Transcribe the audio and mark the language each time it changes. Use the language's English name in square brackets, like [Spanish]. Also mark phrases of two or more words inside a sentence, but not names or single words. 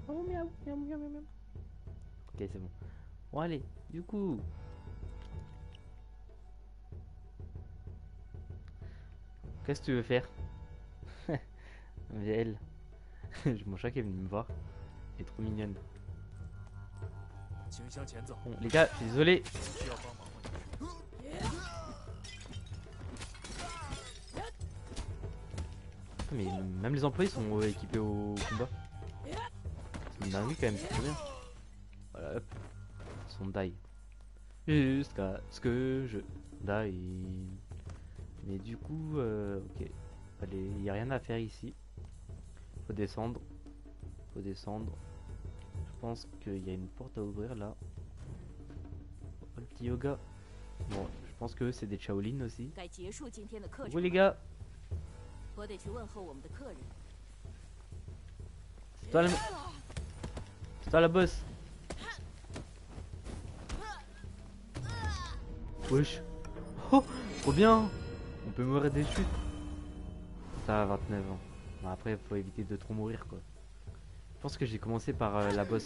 [French] Oh, miaou, miaou, miaou, miaou. Ok, c'est bon. Bon, allez, du coup. Qu'est-ce que tu veux faire? Elle. Mon chat qui est venu me voir. Elle est trop mignonne. [Chinese] 请向前走， [French] Bon, les gars, je suis désolé. [Chinese] 需要帮忙吗？ [French] Mais même les employés sont équipés au combat. C'est une dinguerie quand même, c'est trop bien. Voilà, hop. Son die. Jusqu'à ce que je die. Mais du coup, ok. Allez, il n'y a rien à faire ici. Faut descendre. Faut descendre. Je pense qu'il y a une porte à ouvrir là. Oh, le petit yoga. Bon, je pense que c'est des Shaolin aussi. [Chinese] 该结束今天的课 [French] Vous [Chinese] 程 [French] les gars, [Chinese] 我得去问候我们的客人。 [French] c'est toi la boss. Wesh. Oh, trop bien. On peut mourir des chutes. Ça a 29 ans. Bon, après, faut éviter de trop mourir quoi. Je pense que j'ai commencé par la boss.